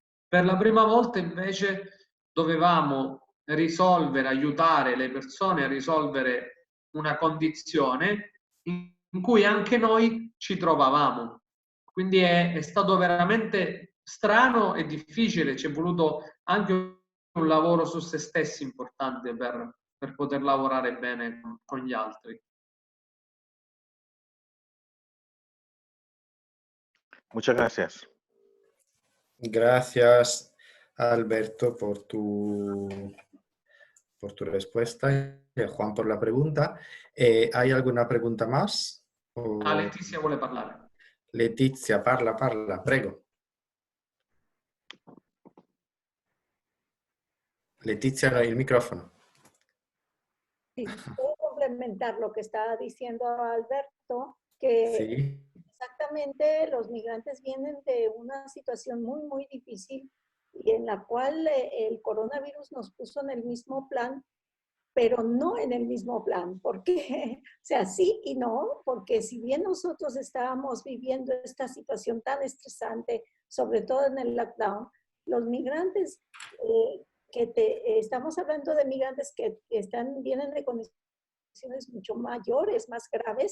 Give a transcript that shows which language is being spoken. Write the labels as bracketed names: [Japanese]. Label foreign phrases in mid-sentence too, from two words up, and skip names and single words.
[Italian] Per la prima volta invece dovevamo aiutare le persone a risolvere una condizione in cui anche noi ci trovavamo. Quindi è stato veramente strano e difficile, ci è voluto anche un lavoro su se stessi importante per poter lavorare bene con gli altri. [Spanish] Muchas gracias. Gracias, Alberto, por tu respuesta y a Juan por la pregunta. ¿Hay alguna pregunta más? [Italian] Ah, Letizia vuole parlare. Letizia, parla, prego. Letizia, il microfono. [Spanish] Sí, puedo complementar lo que estaba diciendo Alberto, que Sí. exactamente los migrantes vienen de una situación muy, muy difícil y en la cual el coronavirus nos puso en el mismo plan, pero no en el mismo plan, porque, o sea, sí y no, porque si bien nosotros estábamos viviendo esta situación tan estresante, sobre todo en el lockdown, los migrantes estamos hablando de migrantes que vienen de condiciones mucho mayores, más graves.